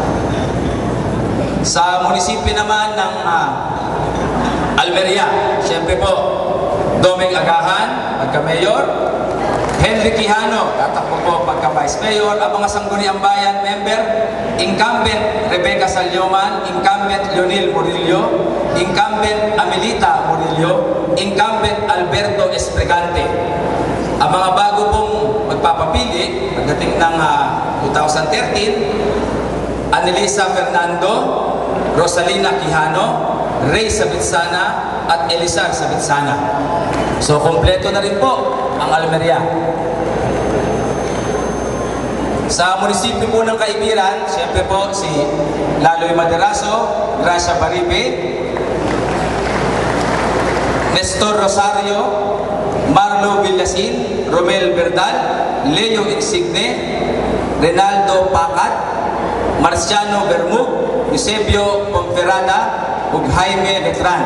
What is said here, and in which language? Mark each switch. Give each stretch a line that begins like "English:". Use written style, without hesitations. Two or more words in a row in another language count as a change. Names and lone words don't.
Filipino: Sa munisipyo naman ng Almeria, siyempre po, Domeng Agahan, pagka-mayor, Henry Quijano, tatakbo po pagka-vice mayor, ang mga Sangguniang Bayan member, incumbent Rebecca Salyoman, incumbent Leonel Murillo, incumbent Amelita Murillo, incumbent Alberto Espregante. Ang mga bago pong magpapapili, pagdating ng 2013, Anelisa Fernando, Rosalina Quijano, Ray Sabitsana, at Elisar Sabitsana. So, kompleto na rin po ang Almeria. Sa munisipyo po ng Kaibiran, siyempre po si Laloy Maderaso, Gracia Baribe, Nestor Rosario, Marlo Villasin, Romel Verdal, Leo Insigne, Renaldo Pacat, Marciano Bermug, Eusebio Pomferada,
Cebuano: ug Jaime Letran.